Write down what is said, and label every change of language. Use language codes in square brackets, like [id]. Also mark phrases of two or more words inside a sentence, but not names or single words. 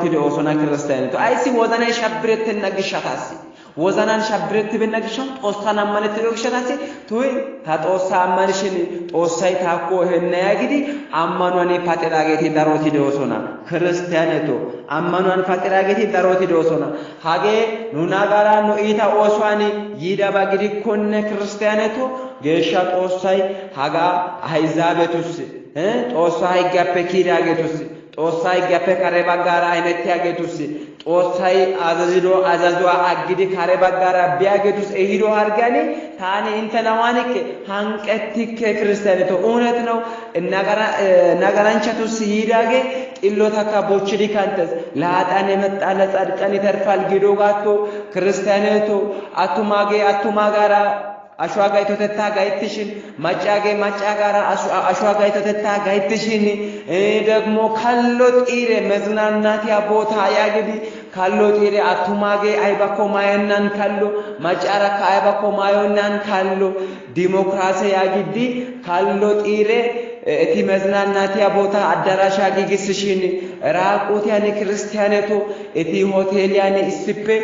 [wal] ደኦሶና ክርስቲያንቱ አይሲ ወዛና ሻብረ ተነግሻታሲ ወዛናን ሻብረት በነግሻው ጦሳና ማለት ተወክሻታሲ ቶይ ታጦሳ አማንሽን ጦሳይ ታኮ ሄና ያግዲ አማኗን ፋጤዳገቲ ዳሮቲ ደውሶና ክርስቲያነቶ አማኗን ፋጤዳገቲ ዳሮቲ ደውሶና ሀጌ ኑናጋራ ኑኢታ ኦሷኒ ይዳባግዲ ኮነ ክርስቲያነቶ ጌሻ ጦሳይ ሀጋ አይዛቤቱስ ጦሳይ ጋፔኪዳጌቱስ ጦሳይ ጋፔካሬባ ጋራ አይነት ያጌቱስ ጦሳይ አዛዝዶ አግዲ ካሬባ ጋራ ቢያጌቱስ እሂዶ አርጋኒ ታኒ እንተናዋንከ ሃንቀትከ ክርስቲያነቶ [am] እውነት ነው [wal] ነገራንቻቱስ ይዳጌ ጥሎታካ ቦችዲ ካንተስ [am] ለአጣን የመጣ ለጻድቃን ይተርፋል [wal] ጊዶጋቶ ክርስቲያነቶ አቱማጋራ አሽዋጋይቶ ተታ ጋይትሽን ማጫጋራ አሽዋጋይቶ ተታ ጋይትሽን ደግሞ ካሎ ጢሬ መዝናናቲያ ቦታ ያግዲ ካሎ ጢሬ አቱማጌ አይባኮ ማየናን ካሎ ማጫራካ አይባኮ ማየናን ካሎ ዲሞክራሲ ያግዲ ካሎ ጢሬ እቲ መዝናናቲያ ቦታ አዳራሻ ጊግስሽን ራቁት ያኔ ክርስቲያነቶ እቲ ሆቴል ያኔ እስፔ